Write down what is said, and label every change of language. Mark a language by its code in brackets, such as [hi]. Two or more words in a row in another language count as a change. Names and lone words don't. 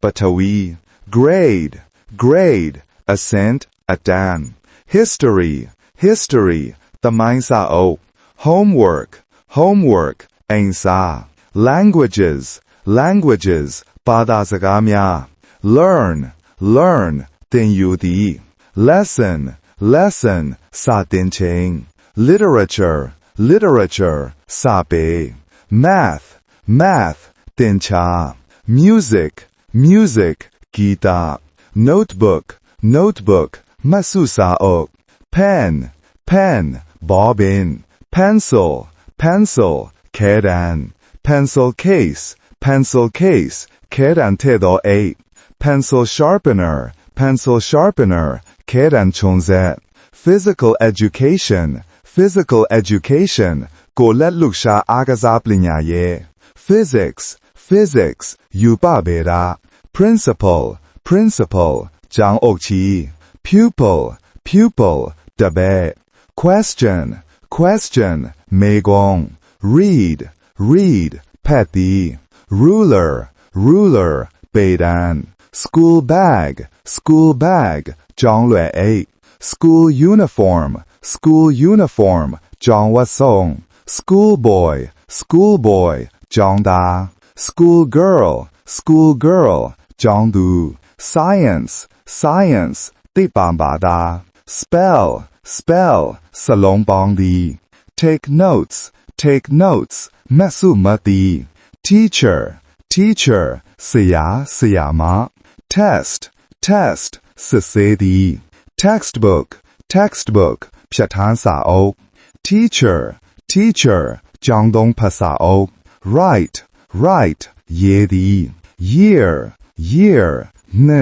[en] ထဝီ grade, grade, [my] အဆင့် အတန်း [en] history, history, သမိုင်းစာအုပ် homework, homework, အိမ်စာ languages, languages, ဘာသာစကားများ learn, learn, သင်ယူသည် lesson, lesson, စာသင်ချိန် literature, literature, [my] စာပေ [en] math, math, သင်ချာ music, music, ဂီတ notebook, notebook, မှတ်စုစာအုပ် pen, pen, bobbin, pencil, pencil, ခဲတံ pencil case, pencil case, ခဲတံထည့်သောအိတ် pencil sharpener, pencil sharpener, [my] ခဲတံခြုံစက် [en] physical education, physical education, ကိုယ်လက်လှုပ်ရှားအားကစားပညာရေး physics, physics, ရူပဗေဒ principal, principal, ကျောင်းအုပ်ကြီး pupil, pupil, တပည့် question, question, [my] မေး [en] ခွန်း read, read, ဖတ်သည် ruler, ruler, ပေတံ school bag, school bag, ကျောင်းလွယ်အိတ် school uniform, school uniform, ကျောင်းဝတ်စုံ school boy, school boy, ကျောင်းသား school girl, school girl, [my] ကျောင်းသူ [en] science, science, သိပ္ပံဘာသာ spell, spell, စာလုံးပေါင်းသည် take notes, take notes, မှတ်စုမှတ်သည် teacher, teacher, ဆရာဆရာမ test, test, စစ်ဆေးသည် textbook, textbook, ဖြတ်ထန်းစာအုပ် teacher, teacher, ကျောင်းသုံးဖတ်စာအုပ် write, write, ရေးသည် year, year, [my] နှစ်